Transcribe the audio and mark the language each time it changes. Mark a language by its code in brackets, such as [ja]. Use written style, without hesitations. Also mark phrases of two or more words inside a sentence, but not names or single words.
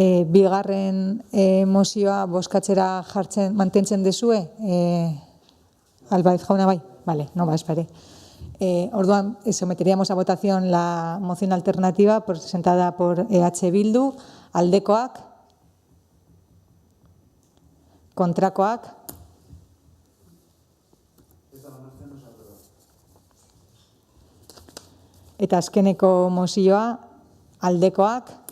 [eu] Bigarren mozioa bozkatzera jartzen mantentzen dezue? Álvarez jauna bai? [es] Vale, no va, espere. Orduan, someteríamos a votación la moción alternativa presentada por EH Bildu. [eu] Aldekoak? Kontrakoak? Eta azkeneko mozioa, aldekoak?